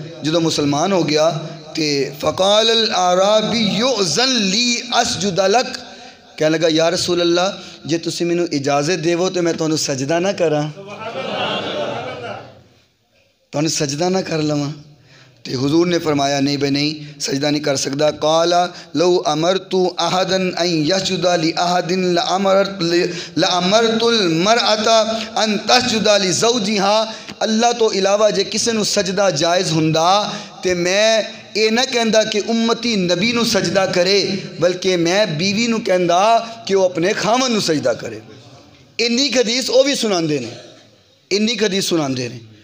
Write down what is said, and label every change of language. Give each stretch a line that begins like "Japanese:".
Punjabi: جدو مسلمان ہو گیا تے
Arabic: فقال الاعرابی یؤذن لی اسجد لک,
Punjabi: کہنے لگا یا رسول اللہ جے تسی مینوں اجازت دیو تو میں تانوں سجدہ نہ کراں, تانوں سجدہ نہ کر لواں. تو حضور نے فرمایا نہیں بھائی نہیں سجدہ نہیں کر سکتا.
Arabic: قال لو امرت احدا ان یسجد لاحد لامرت المرأة ان تسجد لزوجها.
Punjabi: اللہ تو علاوہ جے کسے نو سجدہ جائز ہوندا تے میں یہ نہ کہندا کہ امتی نبی نو سجدہ کرے بلکہ میں بیوی نو کہندا کہ وہ اپنے خامن نو سجدہ کرے. انی حدیث وہ بھی سناندے نے, انی حدیث سناندے نے.